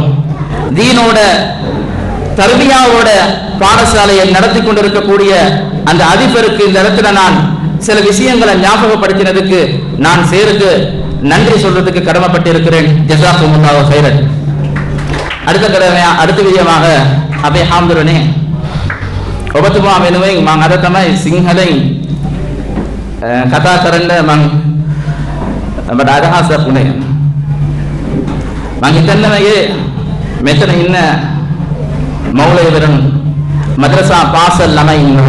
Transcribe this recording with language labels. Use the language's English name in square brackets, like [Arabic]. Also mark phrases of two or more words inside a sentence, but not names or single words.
[Tamil] தீனோட தர்பியாவோட பாடசாலையை நடத்தி கொண்டிருக்கக்கூடிய அந்த அதிபருக்கு இந்த இடத்துல நான் சில விஷயங்களை ஞாபகப்படுத்தினதுக்கு நான் சேருக்கு நன்றி சொல்றதுக்கு கடமைப்பட்டு இருக்கிறேன். [Arabic] جزاكم الله خيرا. [Tamil] அடுத்த விஜயமாக [Sinhala] අපේ හාමුදුරනේ ඔබතුමා වෙනුවෙන් මම අද තමයි සිංහලෙන් කතා කරන්න මට අදහසක් වුණේ. මම හිතන්නේ මේ මෙතන ඉන්න මෞලවිවරුන් මද්‍රසා පාසල් ළමයි ඉන්නවා.